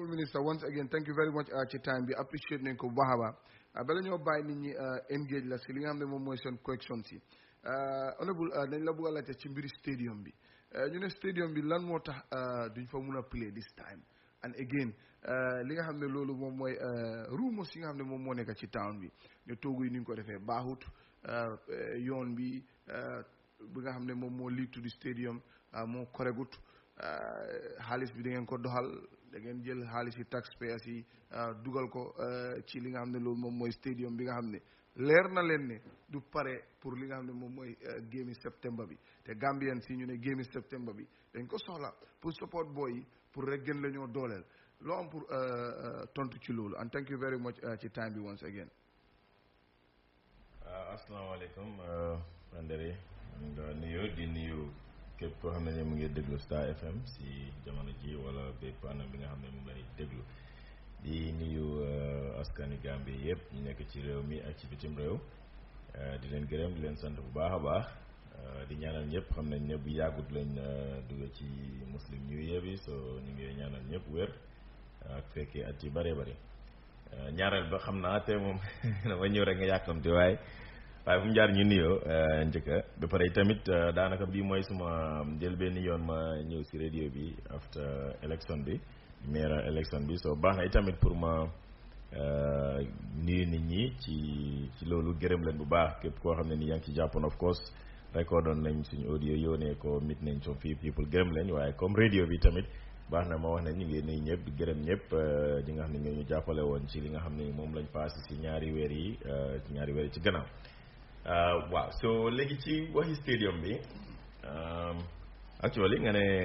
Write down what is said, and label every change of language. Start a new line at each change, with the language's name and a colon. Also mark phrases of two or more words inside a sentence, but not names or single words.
English: Minister, once again, thank you very much
Wolof: ci time bi appreciate nañ ko bu baax a baax bala ñoo bàyyi nit ñi engage la si li nga xam ne moom mooy seen question si honorable dañ la bëgg a laajte ci mbiri stadium bi ñu ne stadium bi lan moo tax duñ fa mun a
English: play this time and again
Wolof: li nga xam ne loolu moom mooy rumors yi nga xam ne moom moo nekk ci town bi ne toogu yi ni ñu ko defee baaxut yoon bi nga xam ne moom moo
English: lead to the stadium
Wolof: moo koregut xaalis bi da ngeen ko doxal da ngeen jël xaalis yi taxpayers yi dugal ko ci li nga xam ne loolu moom mooy stadium bi nga xam ne leer na leen ne du pare pour li nga xam ne moom mooy géemi septembre bi te Gambien si ñu ne géemi septembre bi dañ ko soxla pour support boy yi pour rek gën la ñoo dooleel loo am pour tontu ci loolu
English: and thank you very much
Wolof: ci time bi
English: once again.
Wolof: Asalaamaaleykum André nga nuyu di nuyu képp koo xam ne mu ngi déglu Star FM si jamono ji wala bépp anam bi nga xam ne moom lay déglu di nuyu askani Gambie yëpp ñu nekk ci réew mi ak ci bitim réew di leen gërëm di leen sant bu baax a baax di ñaanal ñëpp xam nañ ne bu yàggut lañ dugg ci
English: muslim new year
Wolof: bi so ñu ngi ñaanal ñëpp wér ak fekkee at yu bëree bëri ñaareel ba xam naa te moom dama ñëw rek nga yàkkamti waaye fu mu jaar ñu nuyoo njëkka ba pare tamit daanaka bii mooy suma jël benn yoon ma ñëw si radio bi
English: after election
Wolof: bi maire election bi so baax na itamit pour ma nuyu nit ñi ci loolu gërëm leen bu baax képp koo xam ne ni yaa ngi ci jàppoon
English: of course
Wolof: recordoon nañ suñu audio yónnee ko mit nañ so fii people gërëm leen waaye comme radio bi tamit baax na ma wax ne ñu ngi nuyu ñëpp di gërëm ñëpp ñi nga xam ne ñoo ñu jàppale woon ci li nga xam ne moom lañ passé si ñaari weer yi ci gannaaw waaw so léegi ci waxi stadium bi actually nga ne